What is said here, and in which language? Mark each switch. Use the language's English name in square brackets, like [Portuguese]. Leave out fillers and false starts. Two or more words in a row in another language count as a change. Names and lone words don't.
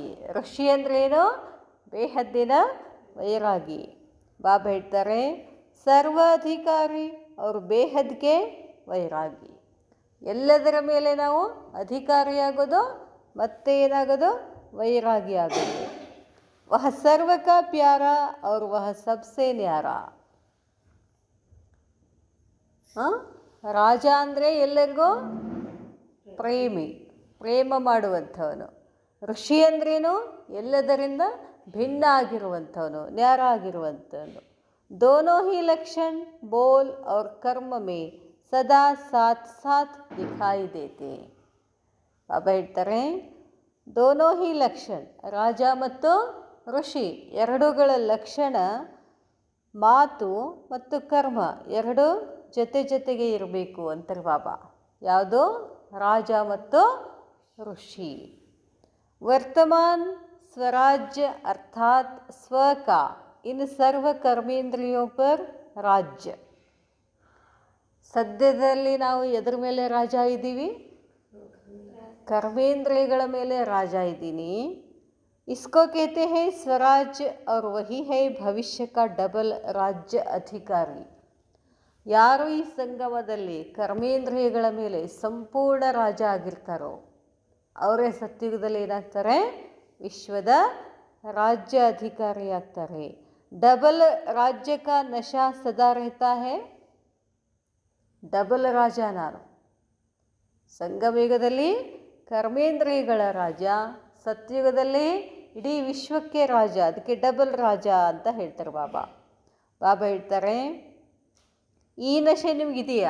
[Kannada] ಋಷಿ ಅಂದ್ರೇನು? ಬೇಹದ್ದಿನ ವೈರಾಗಿ. ಬಾಬಾ ಹೇಳ್ತಾರೆ, ಸರ್ವ ಅಧಿಕಾರಿ ಅವರು ಬೇಹದ್ಗೆ ವೈರಾಗಿ. ಎಲ್ಲದರ ಮೇಲೆ ನಾವು ಅಧಿಕಾರಿಯಾಗೋದು, ಮತ್ತೆ ಏನಾಗೋದು? ವೈರಾಗಿ ಆಗೋದು. [Hindi] वह सर्व का प्यारा और वह सबसे ನ್ಯಾರಾ. [Kannada] ರಾಜ ಅಂದರೆ ಎಲ್ಲರಿಗೂ ಪ್ರೇಮಿ, ಪ್ರೇಮ ಮಾಡುವಂಥವನು. ಋಷಿ ಅಂದ್ರೇನು? ಎಲ್ಲದರಿಂದ ಭಿನ್ನ ಆಗಿರುವಂಥವನು, ನ್ಯಾರ ಆಗಿರುವಂಥವನು. [Hindi] दोनों ही लक्षण बोल और कर्म में सदा साथ साथ दिखाई देते. [Kannada] ಬಾಬಾ ಹೇಳ್ತಾರೆ, [Hindi] दोनों ही लक्षण, [Kannada] ರಾಜ ಮತ್ತು ಋಷಿ ಎರಡೂಗಳ ಲಕ್ಷಣ, ಮಾತು ಮತ್ತು ಕರ್ಮ ಎರಡು ಜೊತೆ ಜೊತೆಗೆ ಇರಬೇಕು ಅಂತಾರೆ ಬಾಬಾ. ಯಾವುದು? ರಾಜ ಮತ್ತು ಋಷಿ. [Hindi] वर्तमान स्वराज्य अर्थात स्व के इन सर्व कर्मेंद्रियों पर राज्य. [Kannada] ಸದ್ಯದಲ್ಲಿ ನಾವು ಎದ್ರ ಮೇಲೆ ರಾಜ ಇದ್ದೀವಿ? ಕರ್ಮೇಂದ್ರಿಯಗಳ ಮೇಲೆ ರಾಜ ಇದ್ದೀನಿ. [Hindi] इसको कहते हैं स्वराज्य और वही है भविष्य का डबल राज्य अधिकारी. [Kannada] ಯಾರು ಈ ಸಂಗಮದಲ್ಲಿ ಕರ್ಮೇಂದ್ರಿಯಗಳ ಮೇಲೆ ಸಂಪೂರ್ಣ ರಾಜ ಆಗಿರ್ತಾರೋ ಅವರೇ ಸತ್ಯುಗದಲ್ಲಿ ಏನಾಗ್ತಾರೆ? ವಿಶ್ವದ ರಾಜ್ಯ ಅಧಿಕಾರಿ ಆಗ್ತಾರೆ. [Hindi] डबल राज्य का नशा सदा रहता है. [Kannada] ಡಬಲ್ ರಾಜ ನಾನು. ಸಂಗಮಯುಗದಲ್ಲಿ ಕರ್ಮೇಂದ್ರಿಯಗಳ ರಾಜ, ಸತ್ಯುಗದಲ್ಲಿ ಇಡೀ ವಿಶ್ವಕ್ಕೆ ರಾಜ, ಅದಕ್ಕೆ ಡಬಲ್ ರಾಜ ಅಂತ ಹೇಳ್ತಾರೆ ಬಾಬಾ. ಬಾಬಾ ಹೇಳ್ತಾರೆ, ಈ ನಶೆ ನಿಮಗಿದೆಯಾ?